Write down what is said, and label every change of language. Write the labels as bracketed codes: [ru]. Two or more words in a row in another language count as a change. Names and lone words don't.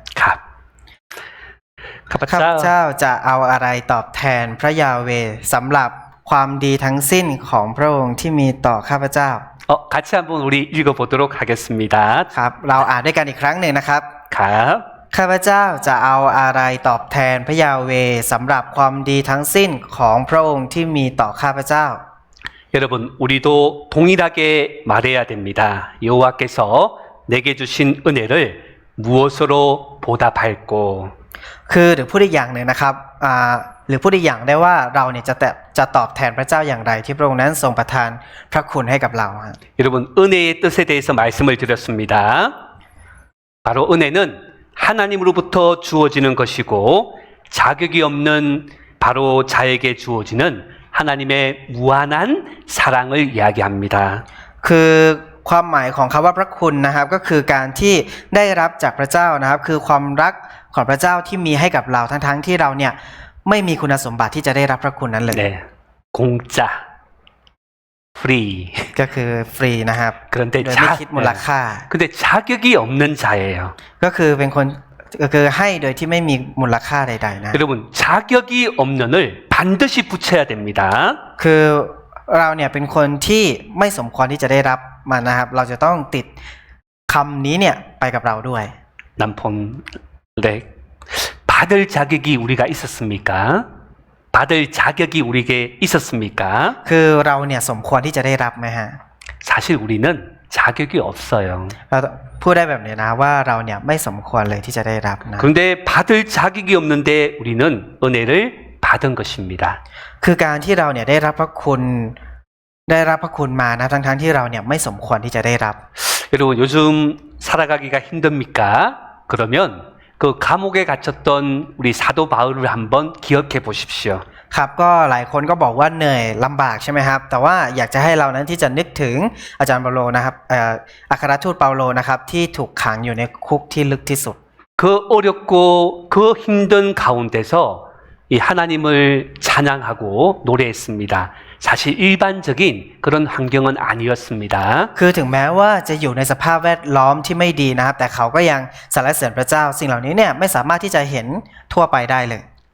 [ko] 갑. [th] ข้าพเจ้าจะเอาอะไรตอบแทนพระยาเวห์สำหรับความดีทั้งสิ้นของพระองค์ที่มีต่อข้าพเจ้า [ko] 같이 한번 우리 읽어보도록 하겠습니다. [th] ครับเราอ่านด้วยกันอีกครั้งหนึ่งนะครับ [ko] 갑. [th] ข้าพเจ้าจะเอาอะไรตอบแทนพระยาเวห์สำหรับความดีทั้งสิ้นของพระองค์ที่มีต่อข้าพเจ้า [ko] 여러분 우리도 동일하게 말해야 됩니다. 여호와께서 내게 주신 은혜를 무엇으로 보답할꼬. [th] คือหรือพูดอีกอย่างหนึ่งนะครับหรือพูดอีกอย่างได้ว่าเราเนี่ยจะตอบแทนพระเจ้าอย่างไรที่พระองค์นั้นทรงประทานพระคุณให้กับเรา [ko] 여러분 은혜의 뜻에 대해서 말씀을 드렸습니다. 바로 은혜는 하나님으로부터 주어지는 것이고 자격이 없는 바로 자에게 주어지는 하나님의 무한한 사랑을 이야기합니다. [th] คือความหมายของคำว่าพระคุณนะครับก็คือการที่ได้รับจากพระเจ้านะครับคือความรักของพระเจ้าที่มีให้กับเราทั้งที่เราเนี่ยไม่มีคุณสมบัติที่จะได้รับพระคุณนั้นเลย [ko] 네, 공짜, 프리. [th] ก็คือฟรีนะครับ [ko] 그런데 [th] โดยไม่คิดมูลค่า [ko] 근데 자격이 없는 자예요. [th] ก็คือเป็นคนก็คือให้โดยที่ไม่มีมูลค่าใดๆนะ [ko] 여러분 자격이 없는을 반드시 붙여야 됩니다. [th] คือเราเนี่ยเป็นคนที่ไม่สมควรที่จะได้รับมันนะครับเราจะต้องติดคำนี้เนี่ยไปกับเราด้วย [ko] 남폰 렉 받을 자격이 우리가 있었습니까? 받을 자격이 우리에게 있었습니까? [th] คือเราเนี่ยสมควรที่จะได้รับไหมฮะ [ko] 사실 우리는 자격이 없어요. [th] เราพูดได้แบบนี้นะว่าเราเนี่ยไม่สมควรเลยที่จะได้รับนะ [ko] 그런데 받을 자격이 없는데 우리는 은혜를 받은 것입니다. [th] คือการที่เราเนี่ยได้รับพระคุณมานะทั้งที่เราเนี่ยไม่สมควรที่จะได้รับ [ko] 여러분 요즘 살아가기가 힘듭니까? 그러면 그 감옥에 갇혔던 우리 사도 바울을 한번 기억해 보십시오. [th] ครับก็หลายคนก็บอกว่าเหนื่อยลำบากใช่ไหมครับแต่ว่าอยากจะให้เรานั้นที่จะนึกถึงอาจารย์เปาโลนะครับอัครทูตเปาโลนะครับที่ถูกขังอยู่ในคุกที่ลึกที่สุด [ko] 그 어렵고 그 힘든 가운데서 이 하나님을 찬양하고 노래했습니다. 사실 일반적인 그런 환경은 아니었습니다. [th] คือถึงแม้ว่าจะอยู่ในสภาพแวดล้อมที่ไม่ดีนะครับแต่เขาก็ยังสรรเสริญพระเจ้าสิ่งเหล่านี้เนี่ยไม่สามารถที่จะเห็นทั่วไปได้เลย